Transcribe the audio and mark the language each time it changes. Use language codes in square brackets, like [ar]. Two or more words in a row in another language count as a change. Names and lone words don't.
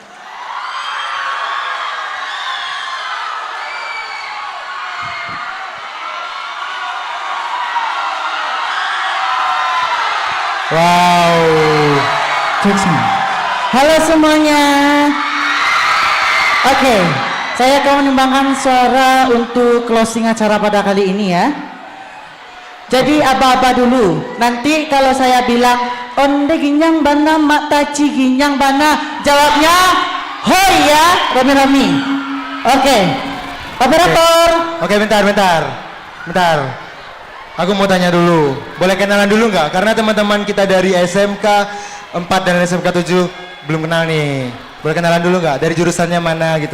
[id] Wow. Halo semuanya. Oke, saya akan menimbangkan suara untuk closing acara pada kali ini ya. Jadi aba-aba dulu. Nanti kalau saya bilang [min] onde ginyang bana mak taci ginyang bana, [id] jawabnya hoi ya, rame-rame. Oke. Operator. Oke, bentar. Aku mau tanya dulu, boleh kenalan dulu nggak? Karena teman-teman kita dari SMK 4 dan SMK 7 belum kenal nih. Boleh kenalan dulu nggak? Dari jurusannya mana gitu?